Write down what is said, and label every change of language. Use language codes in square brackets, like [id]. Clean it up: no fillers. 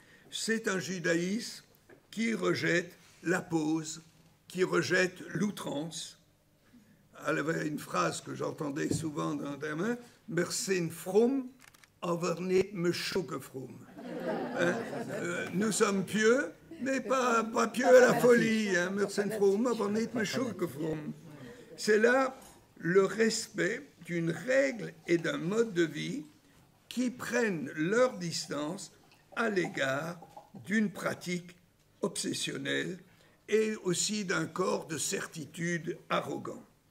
[fr] C'est un judaïsme qui rejette la pose, qui rejette l'outrance. Il y avait une phrase que j'entendais souvent dans des mains, « [de] Wir sind fromm, aber nicht meschuge fromm ». [fr] Nous sommes pieux, mais pas pieux à la folie. [de] « Wir sind fromm, aber nicht meschuge fromm ». [fr] C'est là le respect d'une règle et d'un mode de vie qui prennent leur distance à l'égard d'une pratique obsessionnelle et aussi d'un corps de certitude arrogant.